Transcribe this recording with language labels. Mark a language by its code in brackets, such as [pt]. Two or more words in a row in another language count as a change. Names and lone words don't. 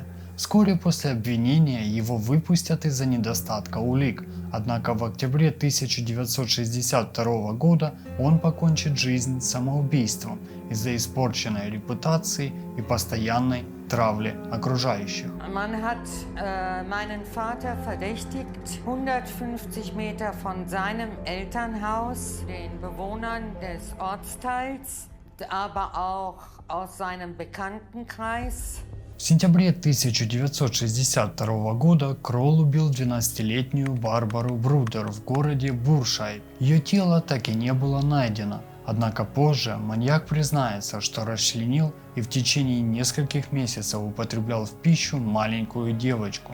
[ru] Вскоре после обвинения его выпустят из-за недостатка улик, однако в октябре 1962 года он покончит жизнь самоубийством из-за испорченной репутации и постоянной травли окружающих. [de] Man hat meinen Vater verdächtigt, 150 Meter von seinem Elternhaus, den Bewohnern des Ortsteils, aber auch aus seinem Bekanntenkreis. [ru] В сентябре 1962 года Кролл убил 12-летнюю Барбару Брудер в городе Буршайд. Ее тело так и не было найдено. Однако позже маньяк признается, что расчленил и в течение нескольких месяцев употреблял в пищу маленькую девочку.